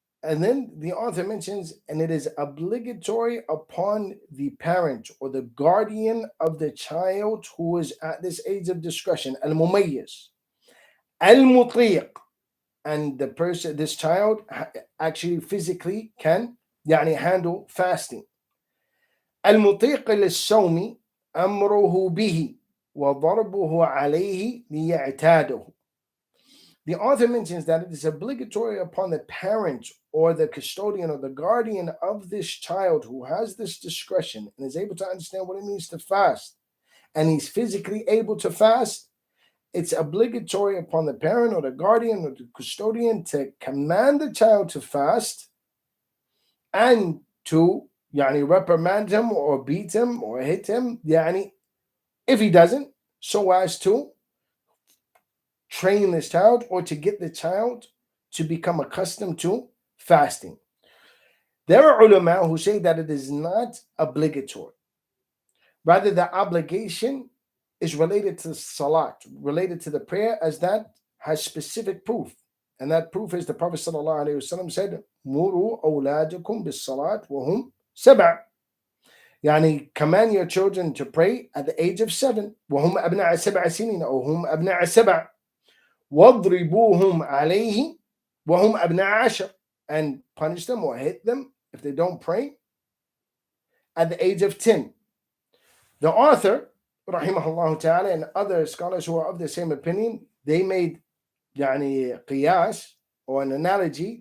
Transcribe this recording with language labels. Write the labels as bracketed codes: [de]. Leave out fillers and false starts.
[en] And then the author mentions, and it is obligatory upon the parent or the guardian of the child who is at this age of discretion, al-mumayyiz, al-mutiq, and the person, this child, actually physically can handle fasting. [ar] المطيق للصوم أمره به وضربه عليه ليعتاده. [en] The author mentions that it is obligatory upon the parent or the custodian or the guardian of this child who has this discretion and is able to understand what it means to fast, and he's physically able to fast. It's obligatory upon the parent or the guardian or the custodian to command the child to fast, and to reprimand him or beat him or hit him if he doesn't, so as to train this child or to get the child to become accustomed to fasting. There are ulama who say that it is not obligatory. Rather, the obligation is related to salat, related to the prayer, as that has specific proof. And that proof is the Prophet ﷺ said, [ar] Muru awladakum bis salat wa hum sab'a. [en] Command your children to pray at the age of 7. [ar] وهم أبناء 7 سنين أو هم أبناء 7. وَاضْرِبُوهُمْ عَلَيْهِ وَهُمْ أَبْنَاءَ 10. [en] And punish them or hit them if they don't pray at the age of 10. The author, rahimahullah ta'ala, and other scholars who are of the same opinion, they made qiyas, or an analogy.